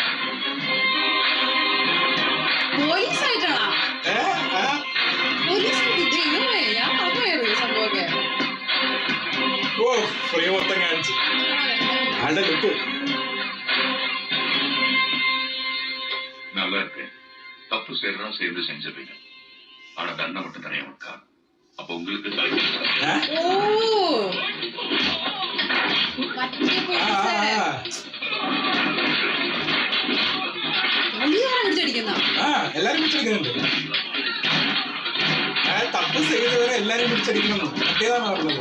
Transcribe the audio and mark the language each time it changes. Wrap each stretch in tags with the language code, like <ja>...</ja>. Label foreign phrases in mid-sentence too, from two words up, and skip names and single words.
<ml>പോലീസായിട്ടാണോ? ഫ്രീ മൊത്തം കാണിച്ചു ആളുടെ ലുക്ക്.</ml> <ta>நல்லா இருக்கு. தப்பு செய்யறதும் சேர்ந்து செஞ்சிருப்பீங்க. ஆனா தண்டனை மட்டும் தனியா இருக்கா.</ta> <ml>ഓ മറ്റേ പിടിച്ചടിക്കുന്ന എല്ലാരും പിടിച്ചടിക്കുന്നുണ്ട്. തപ്പ് ചെയ്തവരെ എല്ലാരും പിടിച്ചടിക്കണം മറ്റേതാണ് പറഞ്ഞത്.</ml>